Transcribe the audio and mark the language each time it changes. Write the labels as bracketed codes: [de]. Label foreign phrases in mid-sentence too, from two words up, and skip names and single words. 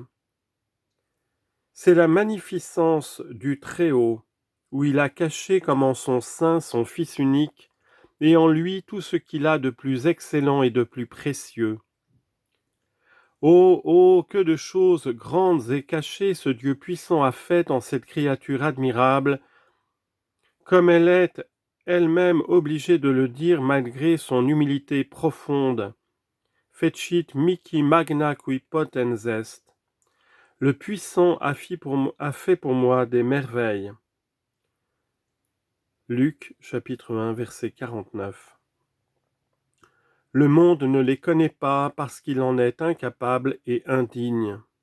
[fr] C'est la magnificence du Très-Haut, où il a caché comme en son sein son Fils unique, et en lui tout ce qu'il a de plus excellent et de plus précieux. Oh, oh, que de choses grandes et cachées ce Dieu puissant a fait en cette créature admirable, comme elle est elle-même obligée de le dire malgré son humilité profonde. [la] Fecit mihi magna qui potens est. [fr] Le puissant a fait pour moi des merveilles. Luc, chapitre 1, verset 49. Le monde ne les connaît pas parce qu'il en est incapable et indigne.